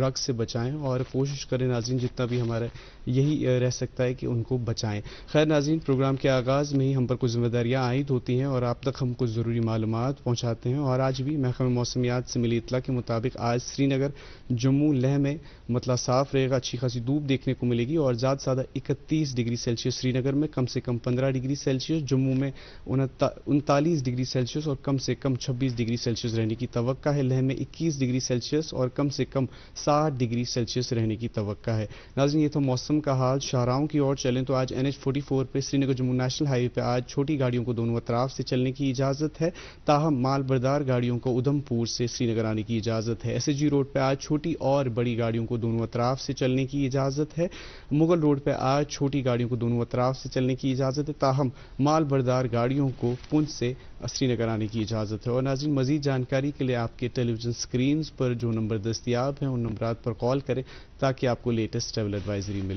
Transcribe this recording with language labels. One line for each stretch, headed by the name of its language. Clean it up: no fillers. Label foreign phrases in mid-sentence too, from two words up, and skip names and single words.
Urdu: ڈرگ سے بچائیں اور کوشش کریں ناظرین جتنا بھی ہمارا یہی رہ سکتا ہے کہ ان کو بچائیں خیر ناظرین پروگرام کے آغاز میں ہی ہم پر کچھ ذمہ داریاں عائد ہوتی ہیں اور آپ تک ہم کچھ ضروری معلومات پہنچاتے ہیں اور آج بھی محکمہ موسمیات سے ملی اطلاع کے مطابق آج سری نگر جموں لیہ میں مطلع صاف رہے گا اچھی خاصی دھوپ دیکھنے کو ملے گی اور زیادہ سے زیادہ 31
English: degree Celsius
Urdu: سری نگر میں کم سے کم 15
English: degree Celsius
Urdu: جموں میں 39
English: degree Celsius
Urdu: اور کم سے کم 26
English: degree Celsius
Urdu: رہنے کی توقع ہے لیہ میں 21
English: degree Celsius
Urdu: اور کم سے کم 60 ڈگری سیلسیس رہنے کی توقع ہے ناظرین یہ تو موسم کا حال شاہراہوں کی اور چلیں تو آج NH44 پہ سری نگر جموں
English: national highway
Urdu: پہ آج چھوٹی گاڑیوں کو دونوں اطراف سے چلنے کی اجازت ہے تاہم مال بردار گاڑیوں کو ادھم پور سے سری نگر آنے کی اجازت ہے SSG روڈ پہ آج چھوٹی اور بڑی گاڑیوں کو دونوں اطراف سے چلنے کی اجازت ہے مغل روڈ پہ آج چھوٹی گاڑیوں کو دونوں اطراف سے چلنے کی اجازت ہے تاہم مال بردار گاڑیوں کو پنچ سے سری نگر آنے کی اجازت ہے اور ناظرین مزید جانکاری کے لیے آپ کے
English: television screen screens
Urdu: پر جو نمبر دستیاب ہیں ان نمبرات پر کال کریں تاکہ آپ کو
English: latest travel advisory
Urdu: ملے.